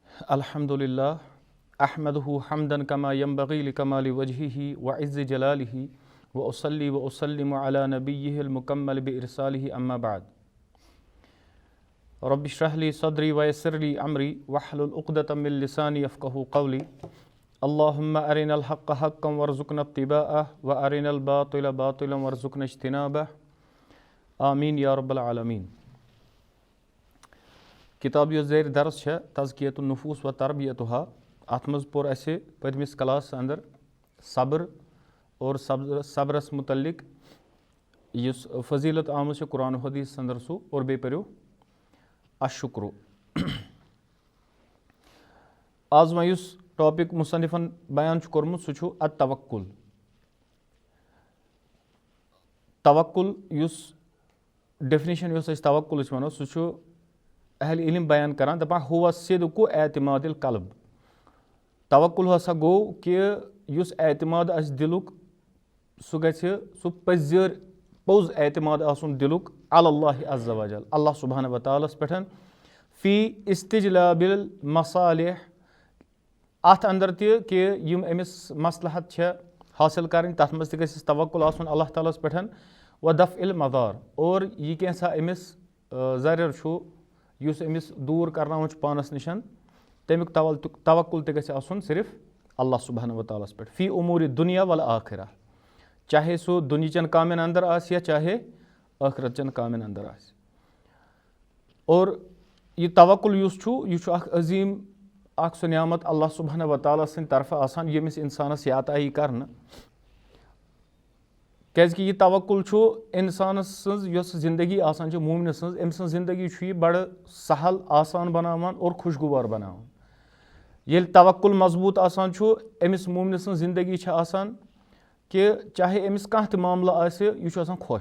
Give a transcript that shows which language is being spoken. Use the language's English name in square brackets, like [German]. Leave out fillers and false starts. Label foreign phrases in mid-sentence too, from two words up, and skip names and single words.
[Arabic] الحمد لله أحمده حمدا كما ينبغي لكمال وجهه وعز جلاله وأصلي وأسلم على نبيه المكمل بإرساله أما بعد. رب اشرح لي صدري ويسر لي أمري واحلل عقدة من لساني يفقهوا قولي. اللهم أرنا الحق حقا وارزقنا اتباعه وأرنا الباطل باطلا وارزقنا اجتنابه. آمين يا رب العالمين. [Kashmiri] किताब यो ज़ेर दर्स है तज़कियतुन नुफूस व तरबियतुहा। अथ मज़ पोर असे पदमिस क्लास अंदर सब्र और सब्रस मुतल्लिक युस फजीलत आमुस कुरान हदीस अंदर सु और बे पर्यो अशुक्र। आज वह युस टॉपिक मुसन्निफन बयान कोर्मुत सु छु अत-तवक्कुल। तवक्कुल युस डेफिनेशन युस अस तवक्कुल वनो सु छु अहल इल्म बयान करान दपान [Arabic] هو صدق اعتماد القلب. [Kashmiri] तवक्कुल हसा गो कि युस एतिमाद अस दिलुक सु गछे सु पोज एतिमाद आसुन दिलुक [Arabic] الله عز وجل الله سبحانه و [Kashmiri] तआलास पेठन [Arabic] في استجلاب المصالح [Kashmiri] अथ अंदर ति कि यम अमिस मसलहत छ हासिल करन तथ मस ति गछिस तवक्कुल आसुन अल्लाह तालास पेठन [Arabic] ودفع المضار [Kashmiri] और यह कैसा अमिस ज़रर छु युस अमिस दूर करनावन छु पानस निशन तमिक तवक्कुल ते गछे आसुन सिर्फ अल्लाह सुब्हानहु व तआलास पेठ [Arabic] في أمور الدنيا والآخرة, [Kashmiri] चाहे सो दुनिचन कामन अंदर आस या चाहे आखिरतचन कामन अंदर आस। और यह तवक्कुल युस छु यह छु अख अजीम अख सो नियामत [Arabic] الله سبحانه وتعالى [Kashmiri] सिन तरफ आसान यमिस इंसानस याताई करन। क्याजि यह तवक्कुल छु इंसान सन्ज योस जिंदगी आसान छु मोमिन सन्ज अम सन्ज जिंदगी छु यह बड़ सहल आसान बनावान और खुशगवार बनावान। येल तवक्कुल मजबूत आसान छु अमिस मोमिन सन्ज जिंदगी छ आसान कि चाहे अमिस कहाँ ते मामला आसे यह छु आसान खुश।